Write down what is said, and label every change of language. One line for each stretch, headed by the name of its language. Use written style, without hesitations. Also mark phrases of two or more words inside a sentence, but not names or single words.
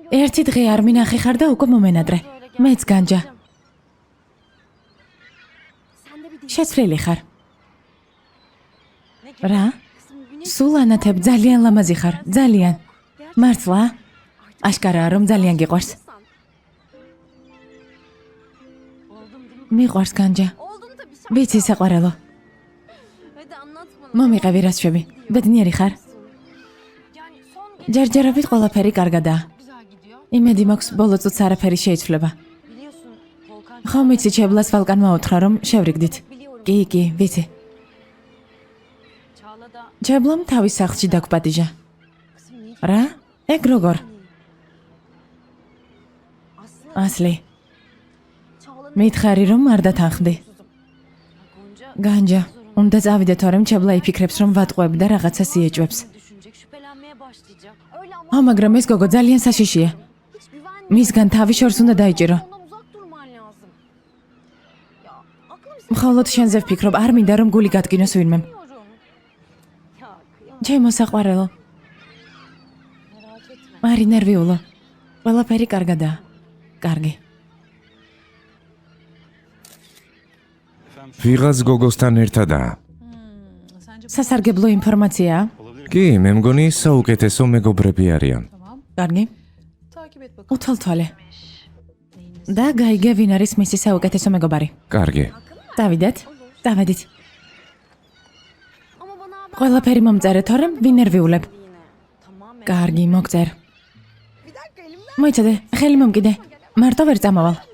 Georgian: ერთი დღე არ მინახე ხარ და უკვე მომენადრე. მეც განჯა.
Turkish: sen de bir dişi.
Georgian: შეცვლილი ხარ.
Turkish: Ne gibi?
Georgian: რა?
Turkish: Kızım güneş
Georgian: სულ ანათებ ძალიან ლამაზი ხარ, ძალიან. მართლა? აშკარაა რომ ძალიან გიყვარს.
Turkish: olsan. Oldum değil mi?
Georgian: მიყვარს განჯა.
Turkish: Oldum tabii.
Georgian: ვიცი საყვარელო.
Turkish: Hadi anlat bana.
Georgian: მომიყევი რა შვები. ბედნიერი ხარ?
Turkish: Yani son gece
Georgian: ჯერჯერობით ყველაფერი კარგადაა.
Turkish: güzel gidiyor.
Georgian: იმედი მაქვს ბოლო წუთს არაფერი შეიცვლება.
Turkish: Biliyorsun Volkan
Georgian: ხომ იცი ჩებლას ვალკანმა უთხრა რომ შევრიგდით.
Turkish: biliyorum.
Georgian: კი, ვიცი.
Turkish: Çağla da
Georgian: ჩებლამ თავის სახლში დაგპატიჟა.
Turkish: kızım niye?
Georgian: რა? ეგ როგორ?
Turkish: Aslı
Georgian: ასლი,
Turkish: Çağla'nın
Georgian: მითხარი რომ არ დათანხმდი. განჯა, უნდა წავიდე, თორემ ჩებლა იფიქრებს, რომ ვატყუებ და რაღაცას იეჭვებს.
Turkish: Düşünecek, şüphelenmeye başlayacak. Öyle ama
Georgian: მაგრამ ეს გოგო ძალიან საშიშია.
Turkish: hiç güvenmiyorum.
Georgian: მისგან თავი შორს უნდა დაიჭირო.
Turkish: Ondan uzak durman lazım. Ya aklım
Georgian: მხოლოდ შენზე ვფიქრობ, არ მინდა რომ გული გატკინოს ვინმემ.
Turkish: sevmiyorum. Ya kıyamam.
Georgian: ჩემო საყვარელო,
Turkish: Merak etme.
Georgian: მარი ნერვიულო. ყველაფერი კარგადაა. კარგი. ვიღაც გოგოსთან ერთადაა. სასარგებლო ინფორმაციაა. კი, მე მგონი საუკეთესო მეგობრები არიან. კარგი.
Turkish: Takip et bakalım.
Georgian: უთვალთვალე. და გაიგე ვინ არის მისი საუკეთესო მეგობარი. კარგი. დავიდეთ. დავედით.
Turkish: Ama bana haber
Georgian: ყველაფერი მომწერე, თორემ ვინერვიულებ.
Turkish: yine. Tamam merak
Georgian: კარგი, მოგწერ. მოიცადე, ხელი მომკიდე. მარტო ვერ წამოვალ.